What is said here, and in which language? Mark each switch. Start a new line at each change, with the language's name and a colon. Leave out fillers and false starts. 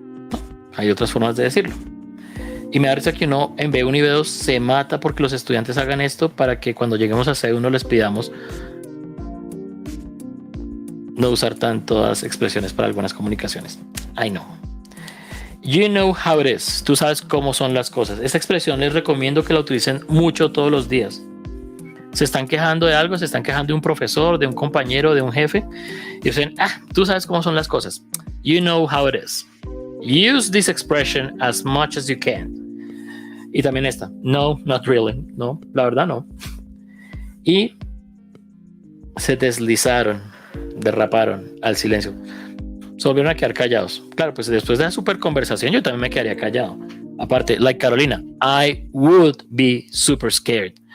Spanish: No, hay otras formas de decirlo. Y me da risa que uno en B1 y B2 se mata porque los estudiantes hagan esto para que cuando lleguemos a C1 les pidamos no usar tantas expresiones para algunas comunicaciones.
English: I know. You know how it is.
Spanish: Tú sabes cómo son las cosas. Esta expresión les recomiendo que la utilicen mucho todos los días. Se están quejando de algo, se están quejando de un profesor, de un compañero, de un jefe. Y dicen, tú sabes cómo son las cosas.
English: You know how it is. Use this expression as much as you can.
Spanish: Y también esta.
English: No, not really.
Spanish: No, la verdad no. Y se deslizaron, derraparon al silencio. Se volvieron a quedar callados. Claro, pues después de la super conversación yo también me quedaría callado.
English: Aparte, like Carolina, I would be super scared.